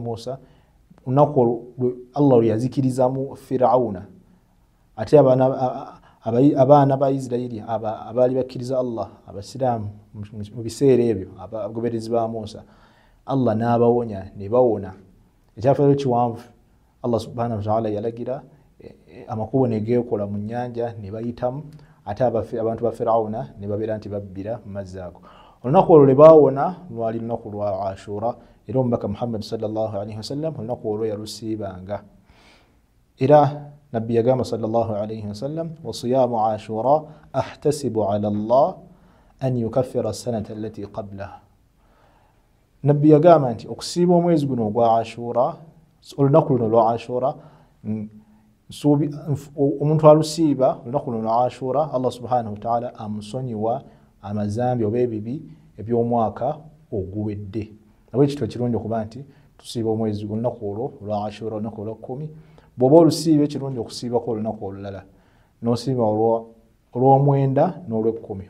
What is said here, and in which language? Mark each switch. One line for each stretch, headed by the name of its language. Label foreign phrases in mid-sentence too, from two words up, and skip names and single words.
Ganda: Musa olunaku Allah lwe yazikirizamu Firawuna ate abaana ba Isirayiri abaali bakkiriza Allah abasiraamu mu biseera ebyo abagoberezi ba Musa Allah n'abawonya ne bawona ekyafaayo kiwanvu
Arabic: الله سبحانه وتعالى
Ganda: yalagira amakubo ne geekola mu nnyanja ne bayitamu ate abantu ba Firawuna ne babeera nti babbira mu mazzi ago. Olunaku olwo lwe baawona lwali lunaku lwa Ashura, era omubaka Muhammad
Arabic: صلى الله عليه وسلم
Ganda: olunaku olwo yalusiibanga. Era nabbi yagamba
Arabic: صلى الله عليه وسلم، وصيام عاشوراء أحتسب على الله أن يكفر السنة التي قبلها.
Ganda: Nabbi yagamba nti okusiiba omwezi guno ogwa Ashura, olunaku luno lwa Ashura, omuntu alusiiba olunaku luno lwa Ashura,
Arabic: الله سبحانه وتعالى
Ganda: amusonyiwa amazambi oba ebibi eby'omwaka oguwedde. Nabwe ekyo kirungi okuba nti tusiiba omwezi olunaku olwo lwa Ashura, olunaku olwa 10. Bw'oba olusiiba ekirungi okusiibako olunaku olulala, n'osiiba olw'omwenda n'olw'ekkumi.